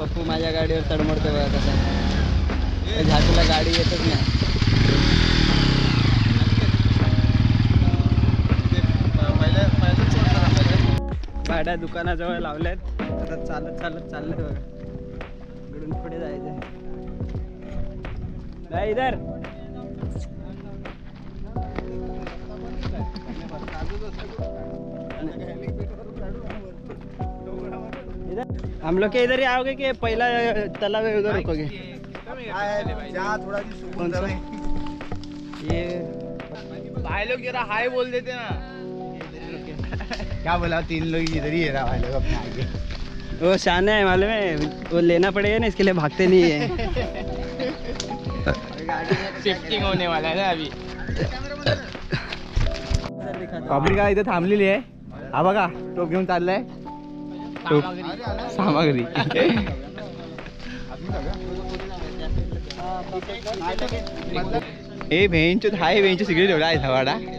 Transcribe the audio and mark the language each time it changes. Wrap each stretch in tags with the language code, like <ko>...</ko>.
<mr>पप्पू माझ्या गाडीवर तडमडतो बघा कसं. झाटूला गाडी येतच नाही. गाड्या दुकानाजवळ लावल्यात. आता चालत चालत चाललंय बघा. इकडून पुढे जायचं नाही.</mr> <hi>इधर हम लोग के इधर ही आओगे कि पहला तालाब है उधर रुकोगे? कौन सा? ये भाई लोग जरा हाय बोल देते ना. क्या बोला 3 लोग इधर ही है ना भाई लोग अपने आगे. वो शान है मालूम है. वो लेना पड़ेगा ना इसके लिए भागते नहीं है. शिफ्टिंग होने वाला है ना अभी.</hi> <mr>पब्लिक इथे थांबलेली आहे. हा बघा टोप घेऊन चाललाय. टोप सामग्री. ए भेंच हाय भेंच सिगरेट एवढा आहे धवाडा.</mr>